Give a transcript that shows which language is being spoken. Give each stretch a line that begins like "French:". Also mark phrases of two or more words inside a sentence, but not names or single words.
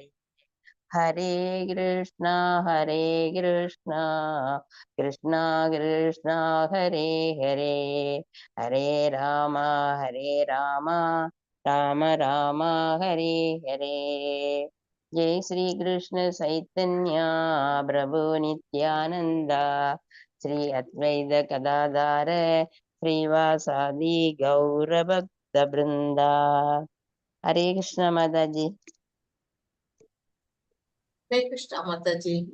Sanskrit: हरे कृष्ण कृष्ण कृष्ण हरे हरे. हरे राम राम राम हरे हरे. ஜெய் ஸ்ரீ கிருஷ்ண சைத்தன்யா பிரபு நித்யானந்தா ஸ்ரீ அத்வைத கதாதார ஸ்ரீவாசாதி கௌரபக்த பிருந்தா. ஹரே கிருஷ்ண மாதாஜி. ஹரே கிருஷ்ணா மாதாஜி.